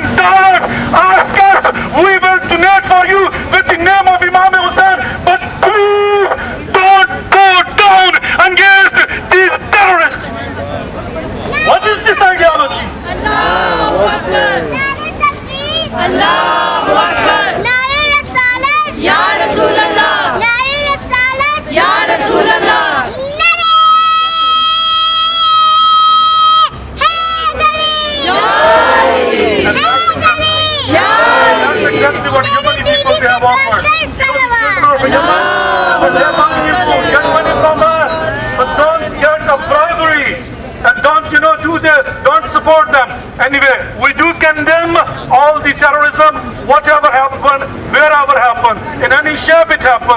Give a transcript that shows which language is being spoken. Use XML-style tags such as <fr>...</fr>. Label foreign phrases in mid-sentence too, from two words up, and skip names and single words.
<en>Ask us, we will donate for you with the name of Imam Hussain. But please don't go down against these terrorists. What is this ideology?</en> <ar>الله أكبر. الله أكبر.</ar> <ur>نعرۂ رسالت۔ یا رسول اللہ۔ نعرۂ رسالت. یا رسول اللہ۔ نعرۂ حیدری۔ حیدری.</ur> <en>That's exactly what human people have offered. Get money from us, but don't get a bribery. And don't, do this. Don't support them. Anyway, we do condemn all the terrorism, whatever happened, wherever happened, in any shape it happens.</en>